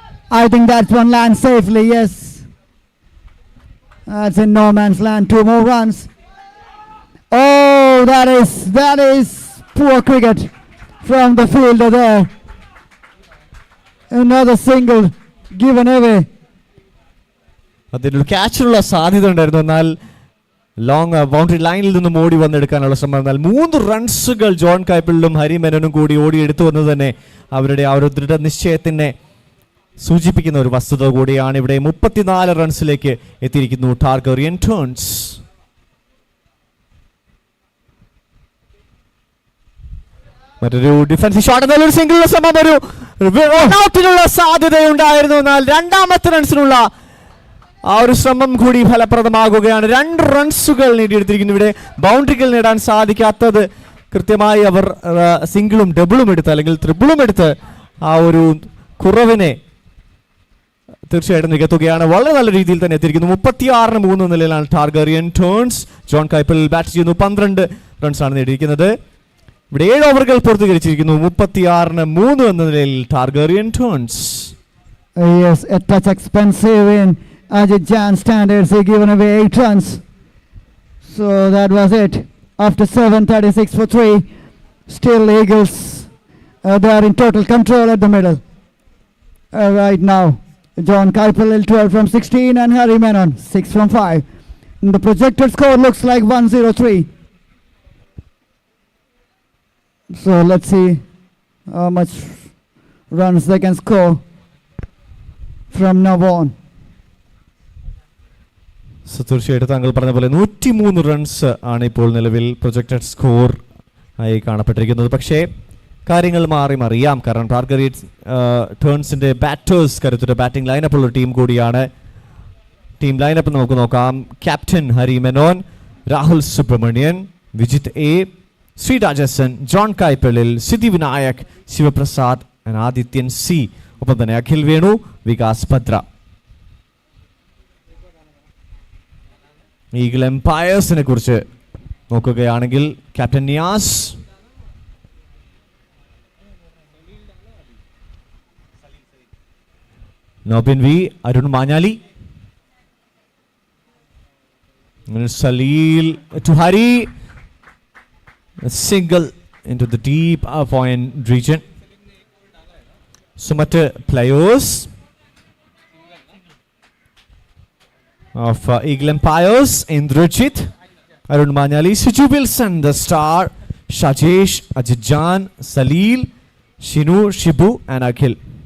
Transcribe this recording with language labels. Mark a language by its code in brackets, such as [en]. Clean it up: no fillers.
[en] I think that one lands safely, yes. That's in no man's land. 2 more runs. Oh, that is poor cricket from the fielder there. Another single given away. [ml] അതിനൊരു ക്യാച്ചിനുള്ള സാധ്യത ഉണ്ടായിരുന്നു. എന്നാൽ long boundary ലൈനിൽ നിന്നും ഓടി വന്നെടുക്കാനുള്ള ശ്രമം. എന്നാൽ 3 റൺസുകൾ John കൈപ്പിളിലും Hari മെനോനും കൂടി ഓടി എടുത്തു വന്നത് തന്നെ അവരുടെ ആ ഒരു ദൃഢനിശ്ചയത്തിനെ സൂചിപ്പിക്കുന്ന ഒരു വസ്തുത കൂടിയാണ്. ഇവിടെ 34 റൺസിലേക്ക് എത്തിയിരിക്കുന്നു ടാർഗറിയൻ ടേൺസ്. മറ്റൊരു ഡിഫൻസ് ഷോട്ട് എന്നാൽ ഒരു സിംഗിൾ ശ്രമം, ഒരു ഔട്ടിനുള്ള സാധ്യതയുണ്ടായിരുന്നു. എന്നാൽ രണ്ടാമത്തെ റൺസിനുള്ള ആ ഒരു ശ്രമം കൂടി ഫലപ്രദമാകുകയാണ്. 2 റൺസുകൾ നേടിയെടുത്തിരിക്കുന്നു. ഇവിടെ ബൗണ്ടറികൾ നേടാൻ സാധിക്കാത്തത് കൃത്യമായി അവർ സിംഗിളും ഡബിളും എടുത്ത് അല്ലെങ്കിൽ ട്രിപ്പിളും എടുത്ത് ആ ഒരു കുറവിനെ തീർച്ചയായിട്ടും നികത്തുകയാണ്. വളരെ നല്ല രീതിയിൽ തന്നെ എത്തിയിരിക്കുന്നു. 36-3 നിലയിലാണ് ടാർഗറിയൻ ടേൺസ്. ജോൺ കൈപ്പിൾ ബാറ്റ് ചെയ്യുന്നു. 12 റൺസാണ് നേടിയിരിക്കുന്നത്. ഇവിടെ 7 ഓവറുകൾ പൂർത്തീകരിച്ചിരിക്കുന്നു. 36-3 എന്ന നിലയിൽ ടാർഗറിയൻ turns. [en] Yes, a touch expensive in Ajit Jan standards. He given away 8 runs. So that was it. After 7:36 for 3, still Eagles, they are in total control at the middle. Right now, John Kuypil 12 from 16 and Harry Menon 6 from 5. And the projected score looks like 103. So let's see how much runs they can score from now on. [ml] So തീർച്ചയായിട്ടും താങ്കൾ പറഞ്ഞ പോലെ 103 runs ആണ് ഇപ്പോൾ നിലവിൽ projected score ആയി കാണപ്പെട്ടിരിക്കുന്നത്. പക്ഷേ കാര്യങ്ങൾ മാറി മറിയാം. കാരണം ടാർഗറിയൻ ടേൺസിന്റെ ബാറ്റേഴ്സ് കരുത്തുറ്റ ബാറ്റിംഗ് ലൈനപ്പുള്ള ടീം കൂടിയാണ്. ടീം ലൈനപ്പ് നമുക്ക് നോക്കാം. Captain Hari Menon, Rahul Subramanian, Vijith A, ശ്രീരാജസൻ, John കൈപ്പിളിൽ, Siddhi Vinayak, Sivaprasad, Adithyan C, ഒപ്പം തന്നെ അഖിൽ വേണു, വികാസ് ഭദ്ര. ഈഗിൾ എംപയേഴ്സിനെ കുറിച്ച് നോക്കുകയാണെങ്കിൽ captain Niyas, Nobin V, Arun Manjali, Saleel to Hari, [en] single into the deep point region. So much players of Eagle Empires: Indrajit, Arun Manyali, Siju Wilson, the star, Shajesh, Ajit Jan, Salil, Shinu, Shibu and Akhil.